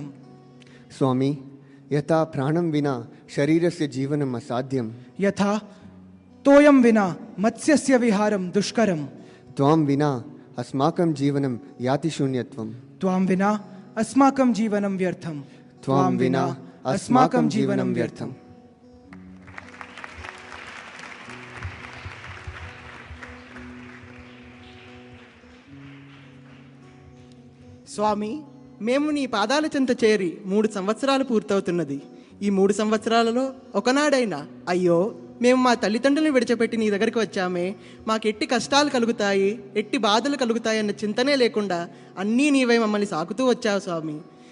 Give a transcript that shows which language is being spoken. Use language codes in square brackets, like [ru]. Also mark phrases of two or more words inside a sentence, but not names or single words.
[sa] स्वामी, यथा प्राणं विना शरीरस्य जीवनम् असाध्यं, यथा तोयं विना मत्स्यस्य विहारं दुष्करं, त्वां विना अस्माकं जीवनं याति शून्यत्वं, त्वां विना अस्माकं जीवनं व्यर्थं, त्वां विना अस्माकं जीवनं व्यर्थम्। [te] స్వామి, మేము నీ పాదాల చెంత చేరి 3 సంవత్సరాలు పూర్తవుతున్నది. ఈ 3 సంవత్సరాలలో ఒకనాడైనా అయ్యో మేము మా తల్లిదండ్రులను విడిచిపెట్టి నీ దగ్గరికి వచ్చామే, మాకు ఎట్టి కష్టాలు కలుగుతాయి, ఎట్టి బాధలు కలుగుతాయి అన్న చింతనే లేకుండా అన్నీ నీవై మమ్మల్ని సాకుతూ వచ్చావు స్వామి.